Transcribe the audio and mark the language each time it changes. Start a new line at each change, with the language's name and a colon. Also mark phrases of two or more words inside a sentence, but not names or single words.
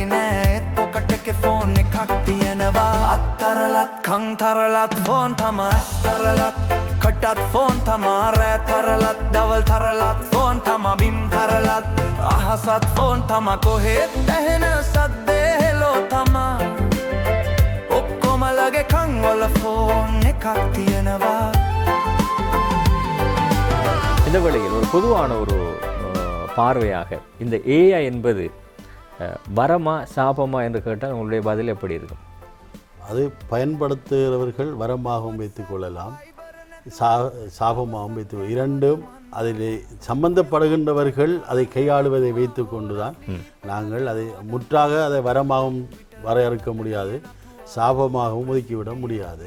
Sinhala: නෑ ඒත් පොකට් එකේ ෆෝන් එකක් තියෙනවා අත්තරලත් කන් තරලත් ෆෝන් තමා තරලත් කටත් ෆෝන් තමා රෑ තරලත් දවල් තරලත් ෆෝන් තමා බිම් තරලත් අහසත් ෆෝන් තමා කොහෙත් ඇහෙන සද්දේ හෙලෝ තමා ඔක්කොමලගේ කන් වල ෆෝன் එකක් තියෙනවා.
Tamil: இந்த வழியில் ஒரு பொதுவான ஒரு பார்வையாக இந்த ஏஐ என்பது வரமா சாபமா என்று கேட்டால் உங்களுடைய பதில் எப்படி இருக்கும்? அது பயன்படுத்துகிறவர்கள் வரமாகவும் வைத்துக் கொள்ளலாம், சாபமாகவும் வைத்து இரண்டும் அதில் சம்பந்தப்படுகின்றவர்கள் அதை கையாளுவதை வைத்து கொண்டுதான் நாங்கள் அதை முற்றாக அதை வரமாகவும் வரையறுக்க முடியாது, சாபமாகவும் ஒதுக்கிவிட முடியாது.